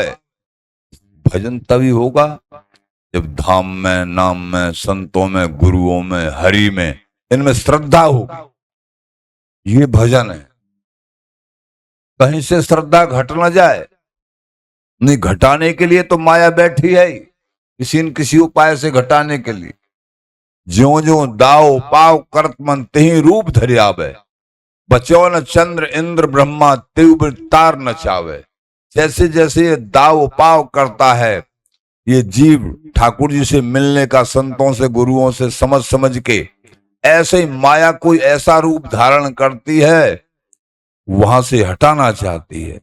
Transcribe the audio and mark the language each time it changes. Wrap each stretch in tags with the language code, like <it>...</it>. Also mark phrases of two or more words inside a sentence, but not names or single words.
<hi>भजन तभी होगा जब धाम में, नाम में, संतों में, गुरुओं में, हरि में, इनमें श्रद्धा होगी। ये भजन है। कहीं से श्रद्धा घट न जाए। नहीं, घटाने के लिए तो माया बैठी है ही, किसी न किसी उपाय से घटाने के लिए।</hi> <bra>ज्यो ज्यो दाव पाव करत मन तेहि रूप धरि आवे, बचो न चंद्र इंद्र ब्रह्मा तिव तार न चावे।</bra> <hi>जैसे जैसे ये दाव पाव करता है ये जीव ठाकुर जी से मिलने का, संतों से, गुरुओं से समझ समझ के, ऐसे ही माया कोई ऐसा रूप धारण करती है, वहां से हटाना चाहती है।</hi>